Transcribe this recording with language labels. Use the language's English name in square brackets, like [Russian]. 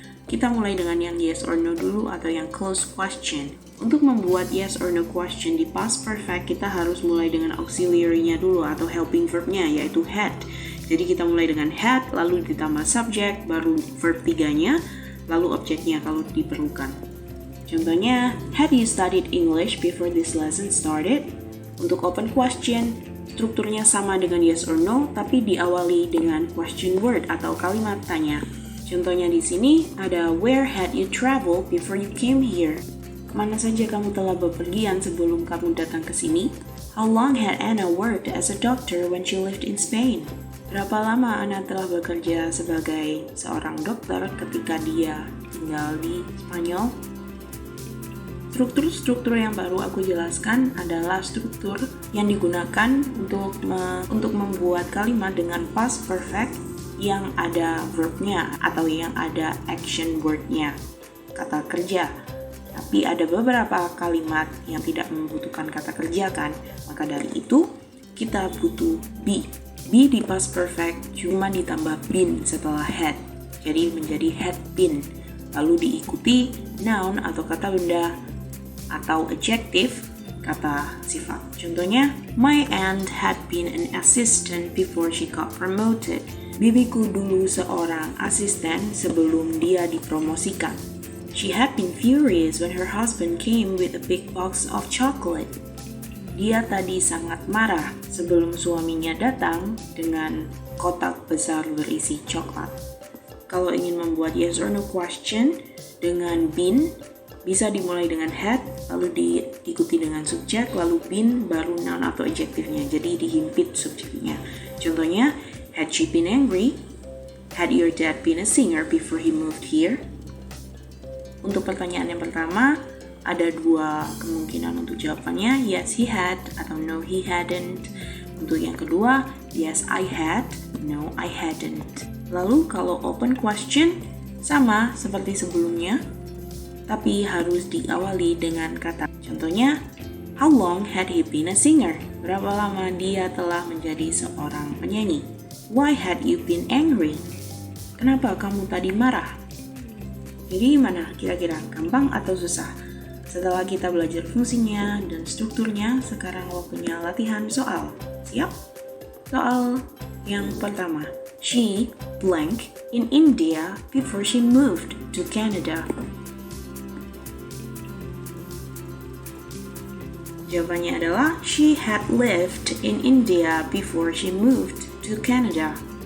[Indonesian] Kita mulai dengan yang yes or no dulu atau yang closed question. Untuk membuat yes or no question di past perfect, kita harus mulai dengan auxiliary-nya dulu atau helping verb-nya, yaitu had. Jadi kita mulai dengan had, lalu ditambah subject, baru verb 3-nya, lalu objeknya kalau diperlukan. Contohnya, [English] had you studied English before this lesson started? [Indonesian] Untuk open question, strukturnya sama dengan yes or no, tapi diawali dengan question word atau kalimat tanya. Contohnya di sini ada [English] where had you traveled before you came here? [Indonesian] Kemana saja kamu telah bepergian sebelum kamu datang ke sini? [English] How long had Anna worked as a doctor when she lived in Spain? [Indonesian] Berapa lama Anna telah bekerja sebagai seorang dokter ketika dia tinggal di Spanyol? Struktur-struktur yang baru aku jelaskan adalah struktur yang digunakan untuk membuat kalimat dengan past perfect yang ada verbnya atau yang ada action wordnya, kata kerja. Tapi ada beberapa kalimat yang tidak membutuhkan kata kerja kan, maka dari itu kita butuh be. Be di past perfect cuma ditambah been setelah had, jadi menjadi had been. Lalu diikuti noun atau kata benda atau adjective, kata sifat. Contohnya, [English] my aunt had been an assistant before she got promoted. [Indonesian] Bibiku dulu seorang asisten sebelum dia dipromosikan. [English] She had been furious when her husband came with a big box of chocolate. [Indonesian] Dia tadi sangat marah sebelum suaminya datang dengan kotak besar berisi coklat. Kalau ingin membuat yes or no question dengan been, bisa dimulai dengan had, lalu diikuti dengan subjek, lalu been, baru noun atau adjektifnya. Jadi dihimpit subjeknya. Contohnya, [English] had she been angry? Had your dad been a singer before he moved here? [Indonesian] Untuk pertanyaan yang pertama, ada dua kemungkinan untuk jawabannya, [English] yes he had [Indonesian] atau [English] no he hadn't. [Indonesian] Untuk yang kedua, [English] yes I had, no I hadn't. [Indonesian] Lalu kalau open question, sama seperti sebelumnya, tapi harus diawali dengan kata. Contohnya, [English] how long had he been a singer? [Indonesian] Berapa lama dia telah menjadi seorang penyanyi? [English] Why had you been angry? [Indonesian] Kenapa kamu tadi marah? Jadi gimana kira-kira, gampang atau susah? Setelah kita belajar fungsinya dan strukturnya, sekarang waktunya latihan soal. Siap? Soal yang pertama. [English] She blank in India before she moved to Canada. [Indonesian] Jawabannya adalah [English] she had lived in India before she moved to Canada.